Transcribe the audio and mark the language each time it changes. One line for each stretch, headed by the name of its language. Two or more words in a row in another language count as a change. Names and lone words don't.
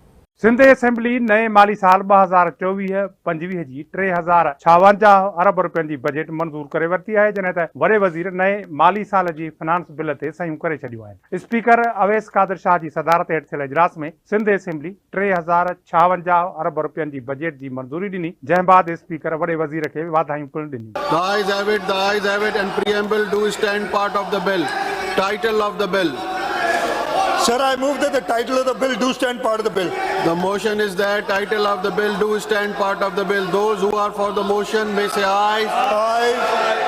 Sindhi: सिंध असेंबली नए माली साल 2024-25 जी 3,056 अरब रुपयनि जी बजट मंज़ूर करे वरिती आहे, जॾहिं त वॾे वज़ीर नए माली साल जी
English: finance bill
Sindhi: ते सहियूं करे छॾियूं आहिनि। स्पीकर अवैस कादिर शाह जी सदारत हेठि थियल इजलास में सिंध असेंबली 3,056 अरब रुपयनि जी बजट जी मंज़ूरी ॾिनी, जंहिं बाद स्पीकर वॾे वज़ीर खे वाधायूं पिणु ॾिनियूं।
English: The ayes have it, the ayes have it, and preamble do stand part of the bill. Title of the bill. Sir, I move that the title of the bill do stand part of the bill. The motion is that title of the bill do stand part of the bill. Those who are for the motion may say aye. Aye.